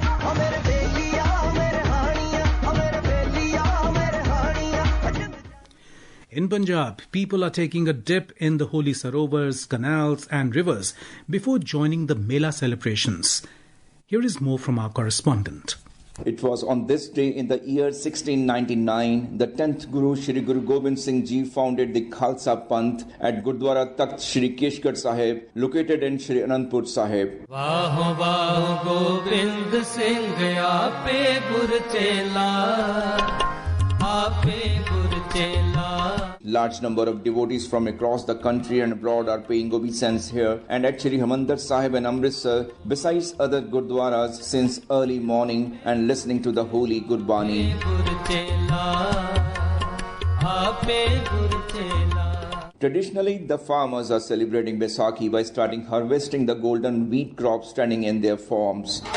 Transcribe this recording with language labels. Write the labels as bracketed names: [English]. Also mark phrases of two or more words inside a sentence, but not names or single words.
[English] In Punjab, people are taking a dip in the holy sarovars, canals and rivers before joining the Mela celebrations. Here is more from our correspondent. It was on this day in the year 1699, the 10th Guru Shri Guru Gobind Singh Ji founded the Khalsa Panth at Gurdwara Takht Shri Keshgढ़ Sahib, located in Shri Anandpur Sahib. [Punjabi] ਵਾਹੁ ਵਾਹੁ ਗੋਬਿੰਦ ਸਿੰਘ ਆਪੇ ਗੁਰ ਚੇਲਾ, ਆਪੇ ਗੁਰ ਚੇਲਾ, aape gur chela. [English] Large number of devotees from across the country and abroad are paying obeisance here and at Shri Harmandir Sahib and Amritsar, besides other Gurdwaras since early morning and listening to the holy Gurbani. Traditionally, the farmers are celebrating Baisakhi by starting harvesting the golden wheat crop standing in their farms.